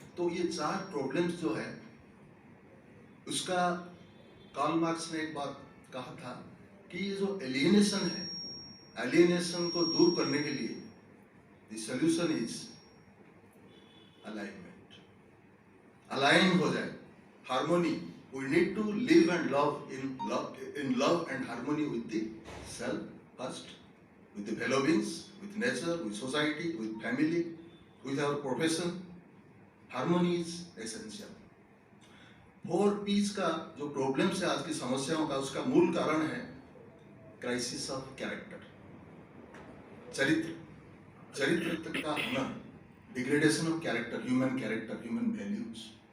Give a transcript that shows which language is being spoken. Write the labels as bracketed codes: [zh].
[hi] तो ये 4 प्रॉब्लम्स जो है, उसका कार्ल मार्क्स ने एक बात कहा था कि ये जो एलियनेशन है, एलियनेशन को दूर करने के लिए [en] The solution is alignment. [hi] Align हो जाए, harmony. [en] We need to live and love in love and harmony with the self first, with the fellow beings, with nature, with society, with family, with our profession. Harmony is essential. [hi] 4 P's का जो problems है आज की समस्याओं का, उसका मूल कारण है [en] crisis of character, [hi] चरित्र का होना, [en] Degradation of character, human character, human values.